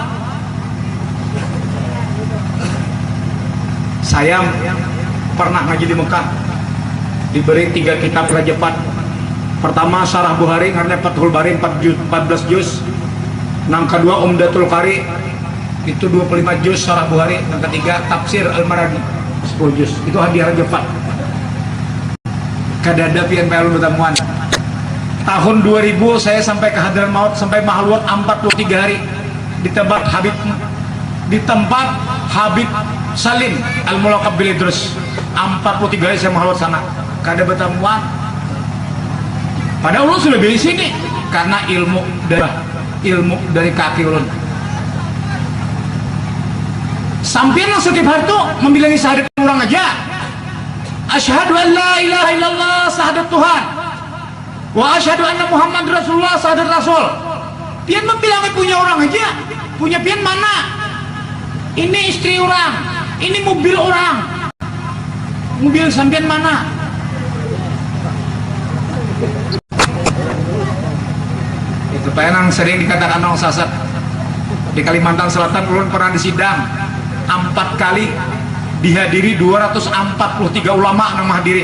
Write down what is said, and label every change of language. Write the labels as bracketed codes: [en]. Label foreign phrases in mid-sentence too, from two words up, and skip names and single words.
[id] Saya pernah ngaji di Mekah, diberi 3 kitab Raja Pat. Pertama Syarah Bukhari karena Fathul Bari 14 juz. Yang kedua Umdatul Qari itu 25 juz Syarah Bukhari. Yang ketiga Tafsir Al-Maradi 10 juz. Itu hadiah Raja Pat. [bjn] Kadada pian pelun bertemuan. [id] Tahun 2000 saya sampai ke Hadran Maut, sampai Mahalwat 43 hari di tempat Habib Salim Al-Mulaqab bil Idrus. 43 hari saya Mahalwat sana. [bjn] Kada bertemuan. Pada ulun sudah di sini karena ilmu dari kaki ulun. Sampailah setiap hari itu membilangi syahadat orang aja. [ar] Asyhadu an la ilaha illallah, [id] syahadat Tuhan. [ar] Wa asyhadu anna Muhammad Rasulullah, [id] syahadat Rasul. [bjn] Pian membilangi punya orang aja. Punya pian mana? [id] Ini istri orang, ini mobil orang. Mobil sampean mana? Itu yang sering dikatakan orang sasat. Di Kalimantan Selatan ulun pernah disidang 4 kali, dihadiri 243 ulama yang menghadiri.